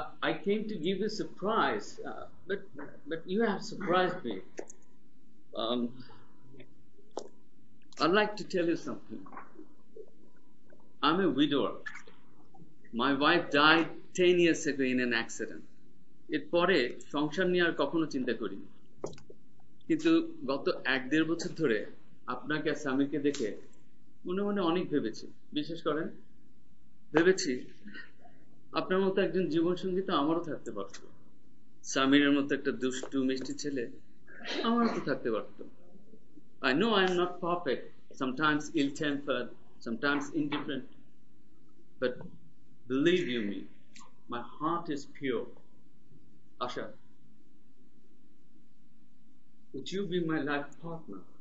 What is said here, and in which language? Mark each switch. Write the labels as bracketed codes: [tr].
[en] I came to give you a surprise, but you have surprised me. I'd like to tell you something. I'm a widower. My wife died 10 years ago in an accident. [bn] এরপরে সংসার নিয়ে আর কখনো চিন্তা করিনি, কিন্তু গত 1-1.5 বছর ধরে আপনাকে আর স্বামীকে দেখে মনে মনে অনেক ভেবেছি। বিশেষ করেন ভেবেছি আপনার মতো একজন জীবনসঙ্গী তো আমারও থাকতে পারত, স্বামীর মতো একটা দুষ্টু মিষ্টি ছেলে আমারও তো থাকতে পারত। [en] I know I am not perfect, sometimes ill-tempered, sometimes indifferent, but believe you me, my heart is pure. Asha, would you be my life partner?